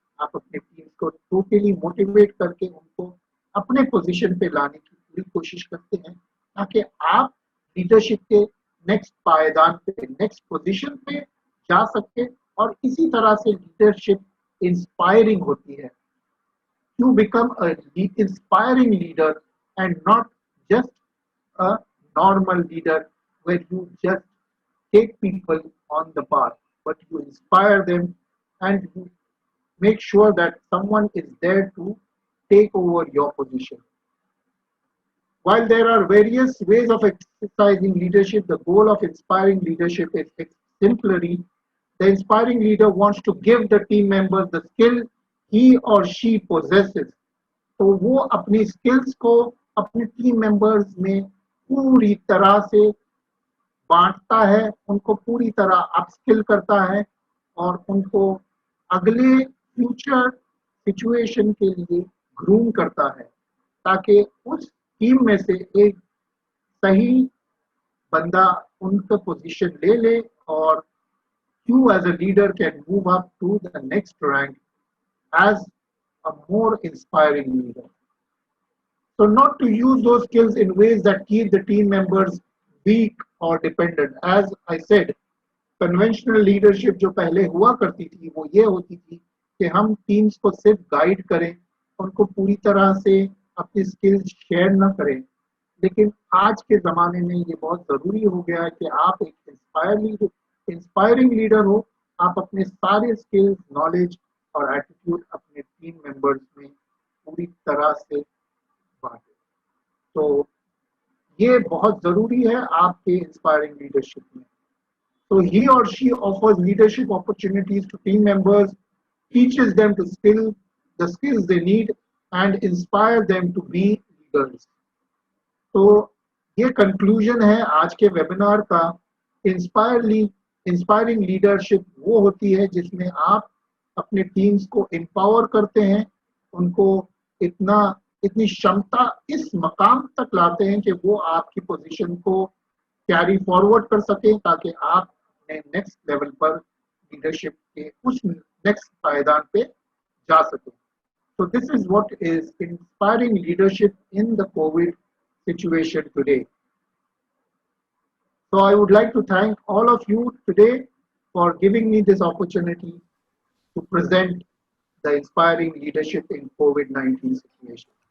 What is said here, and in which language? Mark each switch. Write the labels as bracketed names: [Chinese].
[Hindi] आप अपने टीम को टोटली मोटिवेट करके उनको अपने पोजीशन पे लाने की पूरी कोशिश करते हैं, ताकि आप लीडरशिप के नेक्स्ट पायदान पे, नेक्स्ट पोजीशन पे जा सकते। और इसी तरह से लीडरशिप इंस्पायरिंग होती है। [English] You become a inspiring leader and not just a normal leader where you just take people on the path, but you inspire them and you make sure that someone is there to take over your position. While there are various ways of exercising leadership, the goal of inspiring leadership is exemplary. The inspiring leader wants to give the team members the skill he or she possesses. [Hindi] तो वो अपनी skills को अपने team members में पूरी तरह से बांटता है, उनको पूरी तरह अपस्किल करता है और उनको अगले फ्यूचर सिचुएशन के लिए ग्रूम करता है, ताकि उस टीम में से एक सही बंदा उनका पोजीशन ले ले और [English] you as a leader can move up to the next rank as a more inspiring leader. So not to use those skills in ways that keep the team members weak or dependent. As I said, conventional leadership [Hindi] जो पहले हुआ करती थी वो ये होती थी कि हम टीम्स को सिर्फ गाइड करें, उनको पूरी तरह से अपनी स्किल्स शेयर न करें, लेकिन आज के ज़माने में ये बहुत ज़रूरी हो गया है कि आप एक इंस्पायरिंग लीडर हो। आप अपने सारे स्किल्स, नॉलेज और एटीट्यूड अपने टीम मेंबर्स में पूरी तरह से बांटें। तो ये बहुत ज़रूरी है आपके इंस्पायरिंग लीडरशिप में। [English] So he or she offers leadership opportunities to team members, teaches them to the skills they need, and inspire them to be leaders. [Hindi] तो ये कंक्लूजन है आज के वेबिनार का। इंस्पायरिंग लीडरशिप वो होती है जिसमें आप अपने टीम्स को एम्पावर करते हैं, उनको इतना इतनी क्षमता इस मकाम तक लाते हैं कि वो आपकी पोजीशन को कैरी फॉरवर्ड कर सकें, ताकि आप अपने नेक्स्ट लेवल पर लीडरशिप के उस नेक्स्ट पायदान पे जा सकें। [English] So this is what is inspiring leadership in the COVID situation today. So I would like to thank all of you today for giving me this opportunity to present the inspiring leadership in COVID-19 situation.